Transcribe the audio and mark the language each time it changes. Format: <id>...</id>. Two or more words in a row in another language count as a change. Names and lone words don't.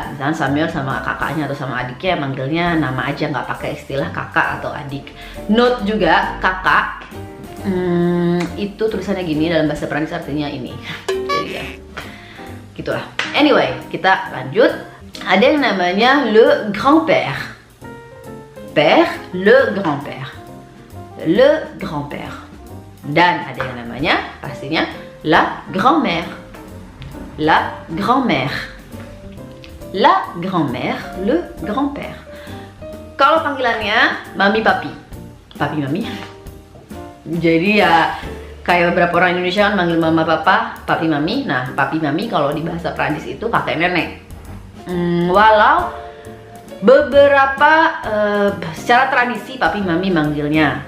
<id>Misalnya Samuel sama kakaknya atau sama adiknya manggilnya nama aja, nggak pakai istilah kakak atau adik. Note juga kakak. Itu tulisannya gini, dalam bahasa Prancis artinya ini. Jadi ya, gitulah. Anyway, kita lanjut. Ada yang namanya</id> <fr>le grand-père. Père, le grand-père. Le grand-père. Dan ada yang namanya pastinya la grand-mère. La grand-mère. La grand-mère, le grand-père.</fr> <id>Kalau panggilannya mami papi. Papi mami. Jadi ya kayak beberapa orang Indonesia kan manggil mama papa, papi mami. Nah, papi mami kalau di bahasa Prancis itu kakek nenek. Walau beberapa secara tradisi papi mami manggilnya.</id>